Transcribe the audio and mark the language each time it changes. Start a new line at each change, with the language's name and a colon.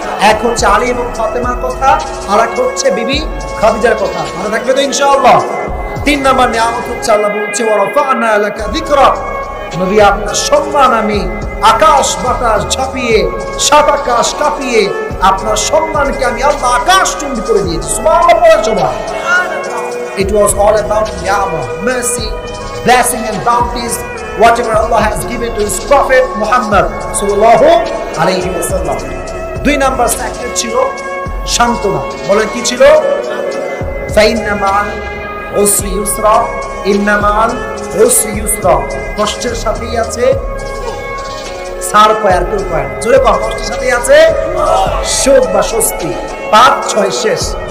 Bangla: এক হচ্ছে আলী এবং ফাতেমার কথা, আর এক হচ্ছে বিবি খাদিজার কথা। মনে থাকবে তো ইনশাআল্লাহ? 3 নাম্বার নিয়ামত হচ্ছে আল্লাহ বলছে
Arabic: ওয়া রাফা'না লাকা যিকরাক,
Bangla: নবী আপনার সম্মান আমি আকাশ বাতাস ঝাঁপিয়ে, সাত আকাশ কাঁপিয়ে আপনার সম্মানকে আমি আল্লাহ আকাশ চুম্বি করে দিয়েছি। সুবহানাল্লাহ, পড়ে সবাই।
English: It was all about ni'mah, mercy, blessing and bounties, whatever Allah has given to His Prophet Muhammad
Arabic: sallallahu alayhi wa sallam.
Bangla: 2 number sector ছিল সান্ত্বনা। বলেন কি ছিল?
Arabic: ফাইন্না মা'আল উসরি ইউসরা, ইন্না মা'আল উসরি ইউসরা।
Bangla: কষ্টের সাথেই আছে সার পায়, আর কেউ পায় না। জোরে কর, কষ্টের সাথেই আছে সুখ বা স্বস্তি। 5, 6 শেষ।